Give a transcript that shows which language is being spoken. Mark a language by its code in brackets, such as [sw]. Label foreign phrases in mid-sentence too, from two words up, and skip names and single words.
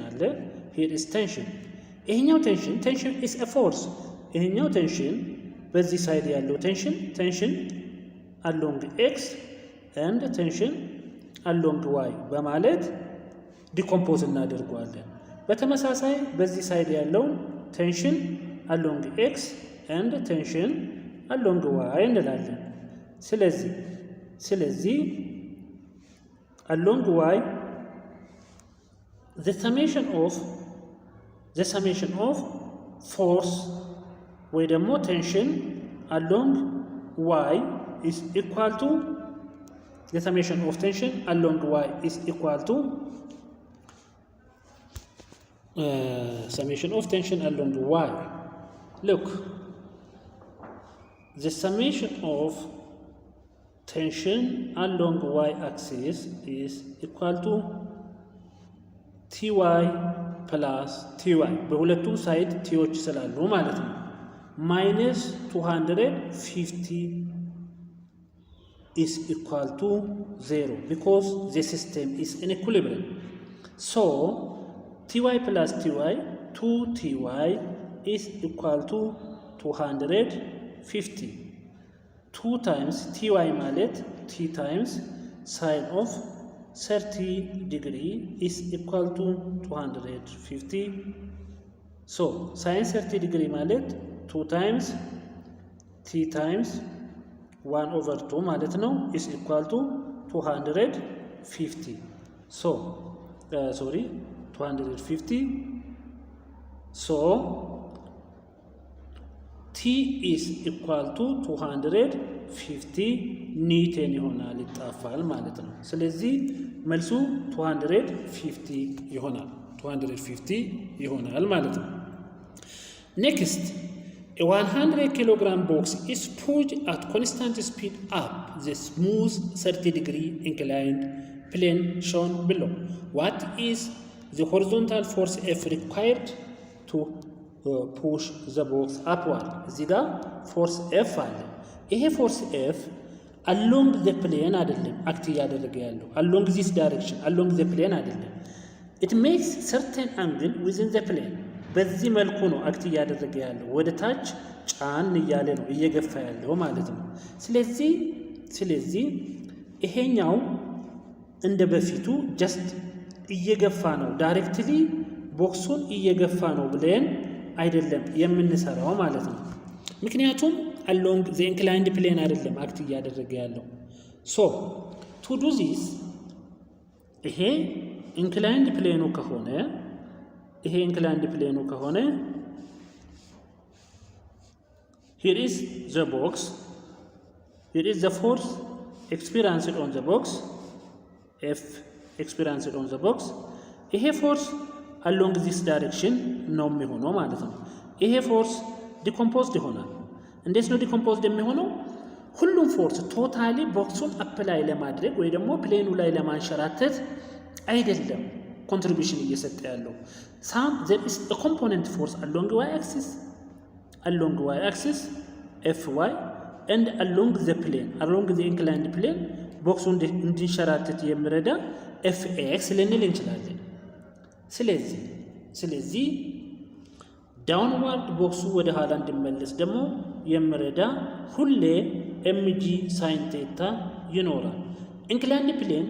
[en] አለ here is tension ይሄኛው tension is a force ይሄኛው tension [am] በዚህ ሳይድ ያለው [en] tension along x and tension along y [am] በማለት ዲኮምፖዝ እናደርገዋለን በተመሳሳይ በዚህ ሳይድ ያለው [en] tension along x and tension along y [am] እንላለን ስለዚህ [en] along y the summation of force [am] ወይ ደግሞ [en] tension along y is equal to the summation of tension along y is equal to summation of tension along y. Look, the summation of tension along y-axis is equal to ty plus ty. [am] በሁለቱም ሳይድ ቲዎች ስላሉ ማለት ነው [en] minus 250 is equal to 0 because the system is in equilibrium. So ty plus ty 2ty is equal to 250. 2 times ty ማለት t times sine of 30 degree is equal to 250. So sine 30 degree ማለት 2 times t times 1 over 2 [am] ማለት ነው [en] is equal to 250. So 250. So t is equal to 250 [am] ኒውተን ይሆናል ይጣፋል ማለት ነው [en] ስለዚህ መልሱ 250 ይሆናል ማለት ነው next a 100 kilogram box is pushed at constant speed up the smooth 30 degree inclined plane shown below what is the horizontal force F required to push the box upward [am] እዚህ ጋር [en] force F [am] አለ ይሄ [en] force F along the plane [am] አይደለም አክት ያደረገ ያለው [en] along this direction along the plane አይደለም it makes certain angle within the plane [am] በዚህ መልኩ ነው አክት ያደረገ ያለው ወደ ታች ጫን እያለ ነው እየገፋ ያለው ማለት ነው ስለዚህ ይሄኛው እንደ በፊቱ just እየገፋ ነው ዳይሬክትሊ ቦክሱን እየገፋ ነው ብለን አይደለም የምንሰራው ማለት ነው ምክንያቱም [en] along the inclined plane [am] አይደለም አክት ያደረገ ያለው [en] so to do this [am] ይሄ [en] inclined plane [am] ከሆነ [en] here is the box here is the force experienced on the box F experienced on the box [am] ይሄ [en] force along this direction [am] ነው የሚሆነው ማለት ነው ይሄ [en] force decomposed [am] ይሆናል እንዴት ነው decomposed የሚሆነው ሁሉም force ቶታሊ ቦክሱን አፕላይ ለማድረግ ወይ ደግሞ ፕሌኑ ላይ ለማንሸራተት አይደለም contribution እየሰጠ ያለው [en] there is a component force along y axis Fy and along the inclined plane [am] ቦክሱን እንዲንሸራተት የሚረዳ Fx ልንል እንችላለን ስለዚህ ዳውንዋርድ ቦክሱ ወደ ኋላ እንዲመለስ ደግሞ የሚረዳ ሁሌ [en] mg sin theta [am] ይኖራል [en] inclined plane